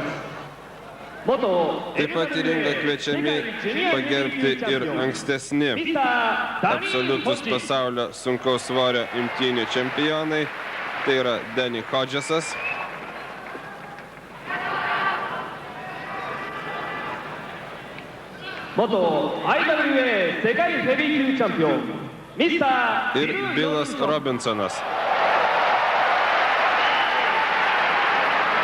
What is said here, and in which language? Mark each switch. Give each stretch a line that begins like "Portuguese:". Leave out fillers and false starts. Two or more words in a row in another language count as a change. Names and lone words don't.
Japanese: 元
Lithuanian: Taip pat į ringą kviečiami pagerbti ir ankstesni absoliutus pasaulio sunkaus svorio imtynių čempionai. Tai yra Danny Hodgesas,
Japanese: 元 IWA 世界ヘビー級チャンピオンミスター
Lithuanian: ir Bilas Robinsonas.